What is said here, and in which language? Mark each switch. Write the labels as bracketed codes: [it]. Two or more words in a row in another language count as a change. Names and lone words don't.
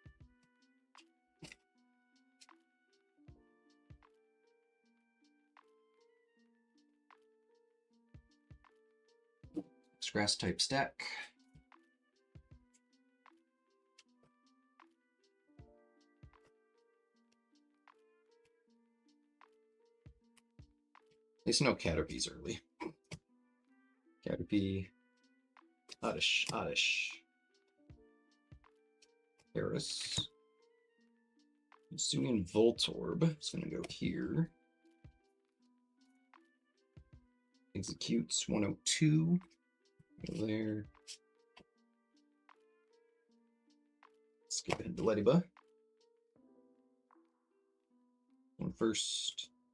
[en] Grass type stack. At least no Caterpies early. Caterpie. Oddish. Paris. Hisuian Voltorb. It's gonna go here. Executes 102. Go there. Skip into Lediba. One first.